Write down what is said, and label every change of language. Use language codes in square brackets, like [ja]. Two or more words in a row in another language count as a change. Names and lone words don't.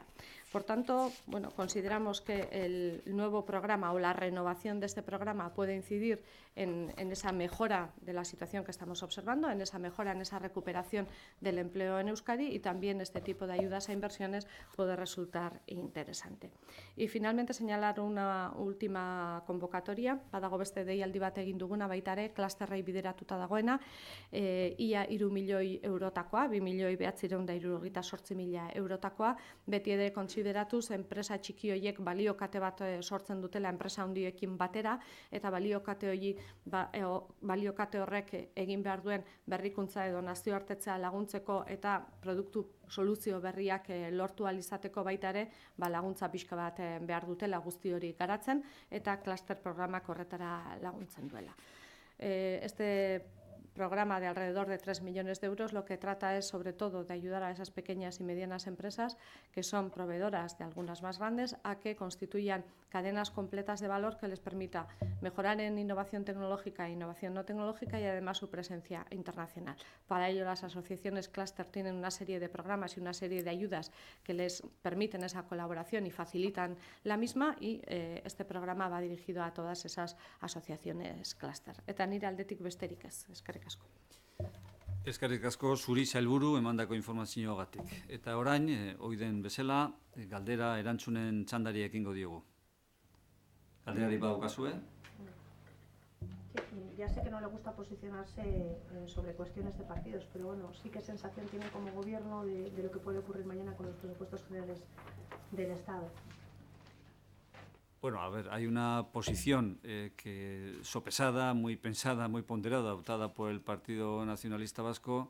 [es] Por tanto, bueno, consideramos que el nuevo programa o la renovación de este programa puede incidir en esa mejora de la situación que estamos observando, en esa mejora, en esa recuperación del empleo en Euskadi, y también este tipo de ayudas a inversiones puede resultar interesante. Y finalmente señalar una última convocatoria, [eu] badago beste deialdi bat egin duguna baita ere, klusterrei bideratuta dagoena, ia 3 milioi eurotakoa, 2.978.000 eurotakoa, beti ere kontsideratuz enpresa txiki horiek baliokate bat sortzen dutela enpresa handiekin batera, eta baliokate horrek egin behar duen berrikuntza edo nazioartetzea laguntzeko eta produktu soluzio berriak lortu ahal izateko baita ere, laguntza pixka bat behar dutela guzti hori garatzen, eta kluster programak horretara laguntzen duela. [es] Este programa de alrededor de 3 millones de euros lo que trata es sobre todo de ayudar a esas pequeñas y medianas empresas que son proveedoras de algunas más grandes a que constituyan cadenas completas de valor que les permita mejorar en innovación tecnológica e innovación no tecnológica y además su presencia internacional. Para ello las asociaciones clúster tienen una serie de programas y una serie de ayudas que les permiten esa colaboración y facilitan la misma, y este programa va dirigido a todas esas asociaciones clúster. [eu] Eta nire aldetik besterik ez. Eskerrik asko. Eskerrik asko zuri sailburu emandako informazioagatik. Eta orain, oiden bezala, galdera erantzunen txandari ekingo diogu. Galderari badukazue? [es] Ya sé que no le gusta posicionarse sobre cuestiones de partidos, pero bueno, sí qué sensación tiene como gobierno de lo que puede ocurrir mañana con los presupuestos generales del Estado. Bueno, a ver, hay una posición que sopesada, muy pensada, muy ponderada, adoptada por el Partido Nacionalista Vasco.